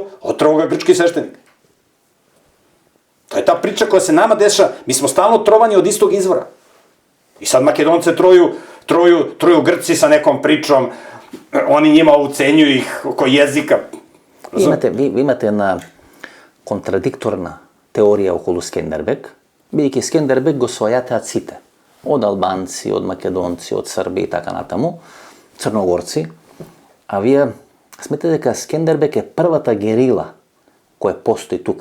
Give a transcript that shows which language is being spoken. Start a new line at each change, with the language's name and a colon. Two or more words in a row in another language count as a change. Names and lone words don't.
Serbian: Otrao ga grčki sveštenik. To je ta priča koja se nama dešava. Mi smo stalno trovani od istog izvora. I sad Makedonce troju Grci sa nekom pričom, oni njima ucenjuju ih oko jezika.
Macedonian: Ви имате една контрадикторна теорија околу Скендербег, бидејќи Скендербег го својатеа сите, од албанци, од македонци, од срби и така натаму, црногорци, а вие сметате дека Скендербег е првата герила која постои тука.